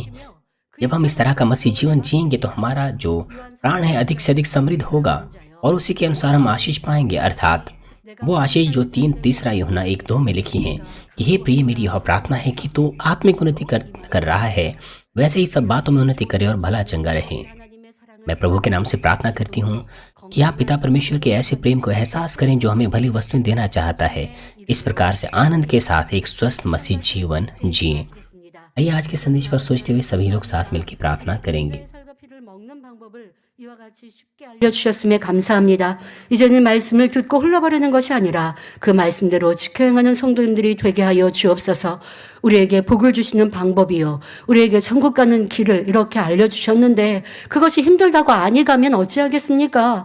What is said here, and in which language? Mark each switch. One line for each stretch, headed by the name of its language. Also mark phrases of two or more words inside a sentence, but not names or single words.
Hindi: जब हम इस तरह का मसीह जीवन जिएंगे तो हमारा जो प्राण है अधिक से अधिक समृद्ध होगा और उसी के अनुसार हम आशीष पाएंगे, अर्थात वो आशीष जो 3 यूहन्ना 1:2 में लिखी है कि हे प्रिय, मेरी यह प्रार्थना है कि तू आत्मिक उन्नति कर रहा है, वैसे ही सब बातों में उन्नति करे और भला चंगा रहे। मैं प्रभु के नाम से प्रार्थना करती हूँ कि आप पिता परमेश्वर के ऐसे प्रेम को एहसास करें जो हमें भली वस्तुएं देना चाहता है। इस प्रकार से आनंद के साथ एक स्वस्थ मसीह जीवन जिएं। आइए आज के संदेश पर सोचते हुए सभी लोग साथ मिलकर प्रार्थना करेंगे।
Korean: 이와 같이 쉽게 알려주셨음에 감사합니다. 이제는 말씀을 듣고 흘러버리는 것이 아니라 그 말씀대로 지켜 행하는 성도님들이 되게 하여 주옵소서. 우리에게 복을 주시는 방법이요, 우리에게 천국 가는 길을 이렇게 알려주셨는데 그것이 힘들다고 아니 가면 어찌하겠습니까?